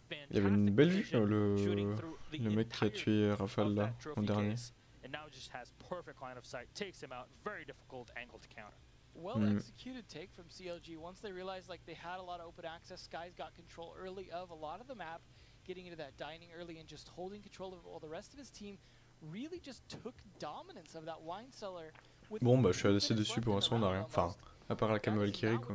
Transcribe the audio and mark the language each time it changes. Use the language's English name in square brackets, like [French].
[French] Il y avait une belle vue, le mec qui a tué Rafale là, en dernier. [English] And now just has perfect line of sight, takes him out, very difficult angle to counter. Well executed take from CLG. Once they realized like they had a lot of open access, Skies got control early of a lot of the map, getting into that dining early and just holding control of it, while the rest of his team really just took dominance of that wine cellar. [French] Bon bah je suis assez déçu pour l'instant, on n'a rien. Enfin, à part la Cam Valkyrie quoi.